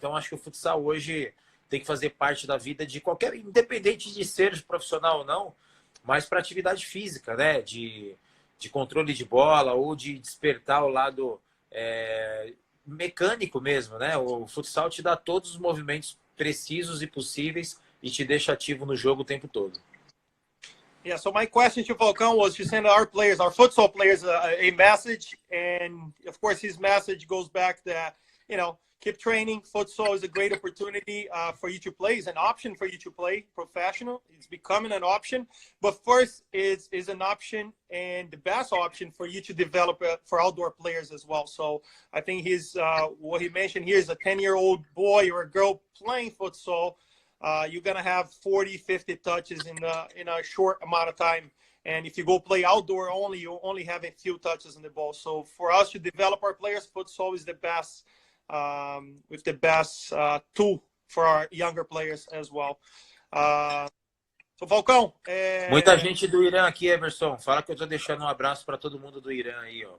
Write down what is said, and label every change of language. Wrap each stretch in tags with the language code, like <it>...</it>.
<pt>Então, acho que o futsal hoje tem que fazer parte da vida de qualquer, independente de ser profissional ou não, mas para atividade física, né? De controle de bola ou de despertar o lado mecânico mesmo, né? O futsal te dá todos os movimentos precisos e possíveis e te deixa ativo no jogo o tempo todo.</pt> <en>Yeah, so my question to Falcão was to send our futsal players, a message. And, of course, his message goes back that, keep training. Futsal is a great opportunity for you to play. It's an option for you to play professional. It's becoming an option. But first, it's an option and the best option for you to develop for outdoor players as well. So I think what he mentioned here is a 10-year-old boy or a girl playing futsal. You're going to have 40, 50 touches in a short amount of time. And if you go play outdoor only, you only have a few touches on the ball. So for us to develop our players, futsal is the best, with the best tool for our younger players as well. So, Falcão.</en> <pt>Muita gente do Irã aqui, Emerson. Fala que eu estou deixando um abraço para todo mundo do Irã aí, ó.</pt>